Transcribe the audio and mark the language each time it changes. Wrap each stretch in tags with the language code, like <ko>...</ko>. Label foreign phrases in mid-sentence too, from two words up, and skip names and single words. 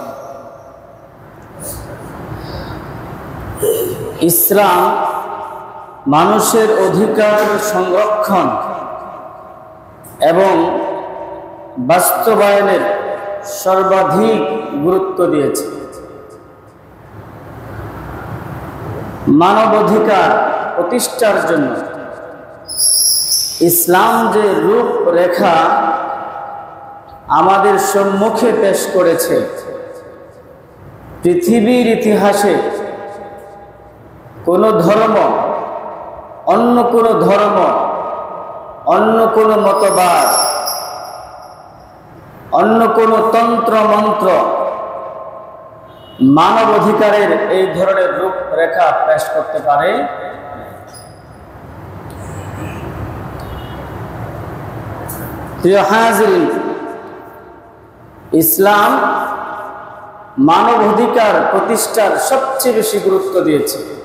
<bn>ইসলাম মানুষের অধিকার সংরক্ষণ এবং বাস্তবায়নের সর্বাধিক গুরুত্ব দিয়েছে। মানবাধিকার প্রতিষ্ঠার জন্য ইসলাম যে রূপরেখা আমাদের সম্মুখে পেশ করেছে, পৃথিবীর ইতিহাসে কোনো ধর্ম অন্য কোনো ধর্ম অন্য কোনো মতবাদ অন্য কোনো তন্ত্র মন্ত্র মানব অধিকারের এই ধরনের রূপরেখা পেশ করতে পারে? প্রিয় হাজিরিন, ইসলাম মানব অধিকার প্রতিষ্ঠার সবচেয়ে বেশি গুরুত্ব দিয়েছে।</bn>